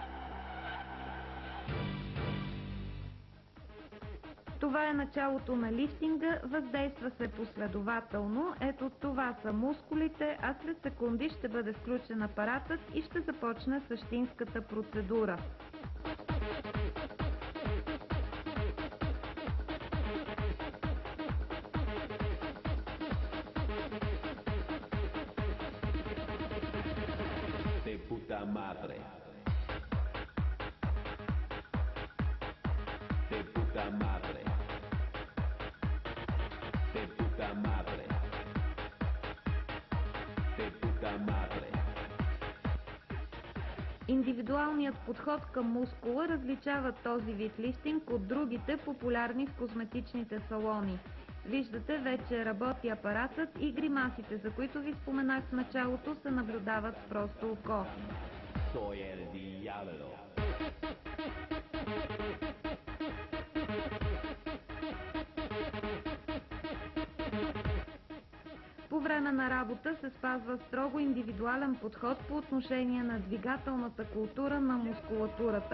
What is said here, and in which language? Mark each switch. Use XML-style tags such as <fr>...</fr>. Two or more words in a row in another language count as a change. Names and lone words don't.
<bg>Това е началото на лифтинга, въздейства се последователно. Ето това са мускулите, а след секунди ще бъде включен апаратът и ще започне същинската процедура.</bg> <es>De puta madre. De puta madre. De puta madre. De puta madre.</es> <bg>Индивидуалният подход към мускула различава този вид лифтинг от другите, популярни в козметичните салони. Виждате, вече работи апаратът и гримасите, за които ви споменах в началото, се наблюдават с просто око.</bg> <es>Soy el diablo.</es> <bg>По време на работа се спазва строго индивидуален подход по отношение на двигателната култура на мускулатурата.</bg>